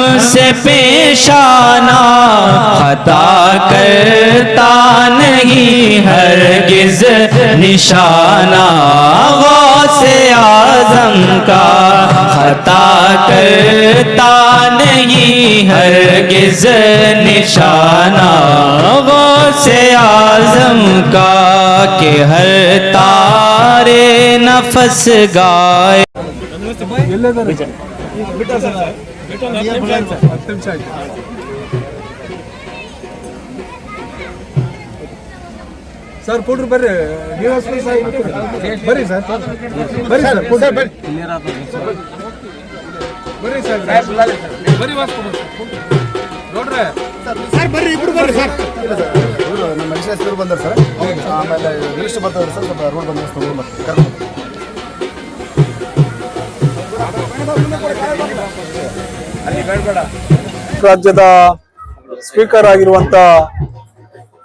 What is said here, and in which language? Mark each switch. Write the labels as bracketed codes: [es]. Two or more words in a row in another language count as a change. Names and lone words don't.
[ur] سے پیشانہ، خطا کرتا نہیں ہرگز نشانہ غوث اعظم کا، خطا کرتا نہیں ہرگز نشانہ غوث اعظم کا، کہ ہر تارے نفس گائے [kn] ಸರ್ ಕೊಡ್ರಿ ಬರ್ರಿ ಬರ್ರಿ ಸರ್ ಬರ್ರಿ ಸರ್ ಬರ್ರಿ ಸರ್ ಬರ್ರಿ ನೋಡ್ರಿ ಸರ್ ಬರ್ರಿ ಇಬ್ರು ಬರ್ರಿ ಸರ್ ನಮ್ಮ ಮನುಷ್ಯರು ಬಂದಾರ ಸರ್ ಆಮೇಲೆ ರಿಜಿಸ್ಟರ್ ಬರ್ತಾರೆ ಸರ್ ಸ್ವಲ್ಪ ರೋಡ್ ಬಂದ ರಾಜ್ಯದ ಸ್ಪೀಕರ್ ಆಗಿರುವಂತ